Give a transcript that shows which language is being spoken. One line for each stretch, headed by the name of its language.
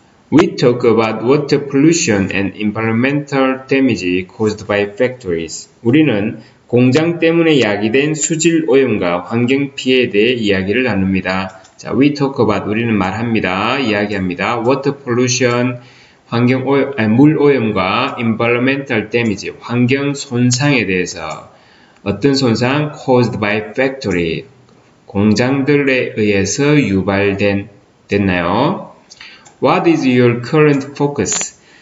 English: We talk about water pollution and environmental damage caused by factories.
Korean: 우리는 공장 때문에 야기된 수질 오염과 환경 피해에 대해 이야기를 나눕니다. 자,
English: we talk about
Korean: 우리는 말합니다. 이야기합니다.
English: water pollution
Korean: 물 오염과
English: environmental damage
Korean: 환경 손상에 대해서 어떤 손상?
English: caused by factory
Korean: 공장들에 의해서 유발된 됐나요?
English: What is your current focus?